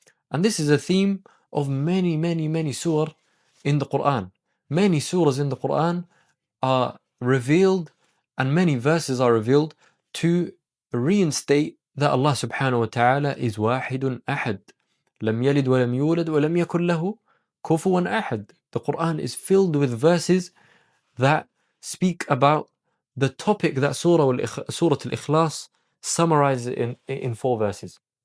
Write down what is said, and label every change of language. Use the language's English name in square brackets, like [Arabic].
[English] And this is a theme of many surah in the Qur'an. Many surahs in the Qur'an are revealed, and many verses are revealed to reinstate that Allah subhanahu wa ta'ala is wahidun ahad. [Arabic] لم يلد ولم يولد ولم يكن له كفوا أحد. [English] The Qur'an is filled with verses that speak about the topic that Surah Al-Ikhlāṣ summarizes in 4 verses.